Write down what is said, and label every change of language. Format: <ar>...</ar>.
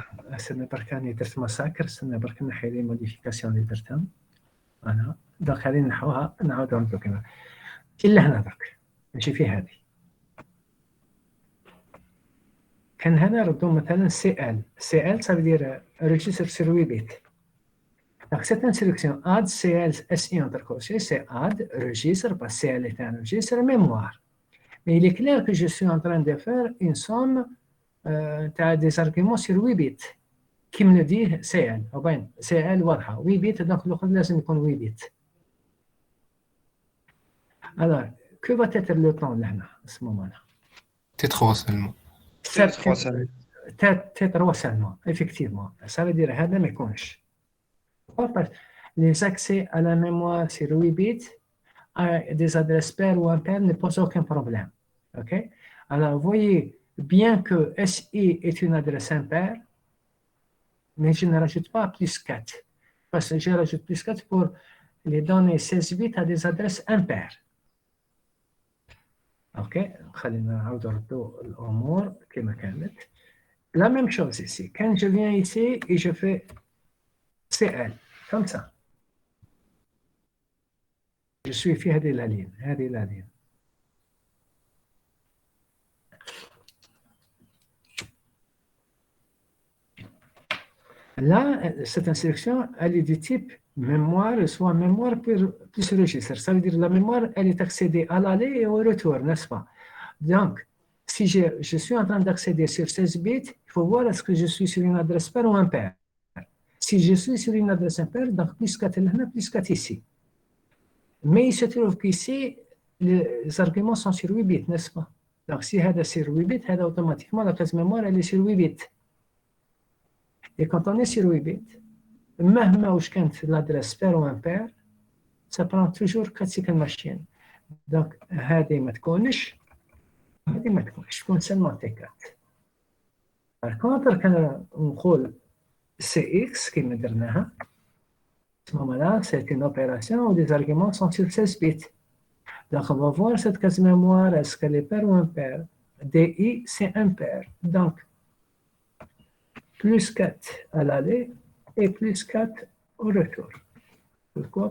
<ar>استنى برك راني درت مساكر، استنى برك نحي لي موديفيكاسيون اللي درتهم انا. دونك خلينا نحوها نعاودو نبداو كيما الا هنا درك ماشي في هذه.</ar> <fr>كان هنا ردو مثلا سي ال ça veut dire registre sur 8 bits. Donc cette instruction add CL SI entre crochets, c'est add registre parce que CL est un registre mémoire. Mais il est clair que je suis en train de faire une somme des arguments sur 8 bits. Qui me le dit CL. CL واضحة 8 bits, donc الأخرى لازم يكون 8 bits. Alors, que va être le temps là, à ce moment-là? T3 seulement. T3 seulement, effectivement. Ça veut dire هذا ما يكونش. Les accès à la mémoire sur 8 bits à des adresses paires ou impaires ne posent aucun problème. OK? Alors, vous voyez, bien que SI est une adresse impaire, mais je ne rajoute pas plus 4. Parce que je rajoute plus 4 pour les données 16 bits à des adresses impaires. OK?</fr> <ar>خلينا نعاود نردو الأمور كما كانت.</ar> <fr>La même chose ici. Quand je viens ici et je fais CL, comme ça. Je suis في هذه la ligne. Là, cette instruction, elle est du type mémoire, soit mémoire plus registre. Ça veut dire la mémoire, elle est accédée à l'aller et au retour, n'est-ce pas? Donc, si je suis en train d'accéder sur 16 bits, il faut voir est-ce que je suis sur une adresse paire ou impaire. Si je suis sur une adresse impaire, donc plus 4 là, plus 4 ici. Mais il se trouve qu'ici, les arguments sont sur 8 bits, n'est-ce pas? Donc, si c'est sur 8 bits, automatiquement, la case mémoire, elle est sur 8 bits. Et quand on est sur 8 bits, مهما واش كانت l'adresse paire ou impaire, ça prend toujours 4 cycles machines.</fr> <ar>Donc, هذه ما تكونش تكون seulement T4.</ar> <fr>Par contre, كان نقول CX كما درناها, à ce moment-là, c'est une opération où les arguments sont sur 16 bits. Donc, on va voir cette case mémoire, est-ce qu'elle est paire ou impaire? DI, c'est impaire. Donc, plus 4 à l'aller et plus 4 au retour. Pourquoi?</fr>